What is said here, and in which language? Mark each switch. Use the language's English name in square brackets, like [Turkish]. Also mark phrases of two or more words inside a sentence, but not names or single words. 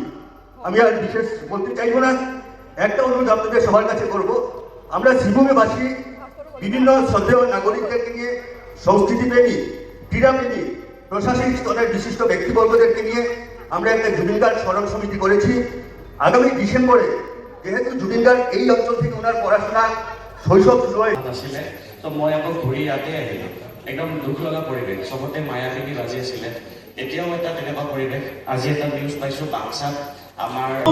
[Bangla] আমি আর বিশেষ বলতে চাইবো না, একটা অনুরোধ আপনাদের সবার কাছে করব, আমরা শ্রীভূমিবাসী বিভিন্ন শ্রদ্ধেয় নাগরিকদেরকে নিয়ে, সংস্কৃতিপ্রেমী, ক্রীড়াপ্রেমী, প্রশাসনিক স্তরের বিশিষ্ট ব্যক্তিবর্গদেরকে নিয়ে আমরা একটা জুবিনদার স্মরণ সমিতি করেছি। আগামী ডিসেম্বরে যেহেতু জুবিনদার এই অঞ্চল থেকে ওনার পড়াশোনা শৈশৱ শুরু হয় [Assamese] আছিলে, তো মই আকৌ ঘূৰি ইয়াতে আহিলোঁ। একদম দুখ লগা পৰিৱেশ, চবতে মায়াবিনী বাজি আছিলে। এতিয়াও এটা তেনেকুৱা পৰিৱেশ। আজি এটা নিউজ পাইছোঁ বাক্সাত আমাৰ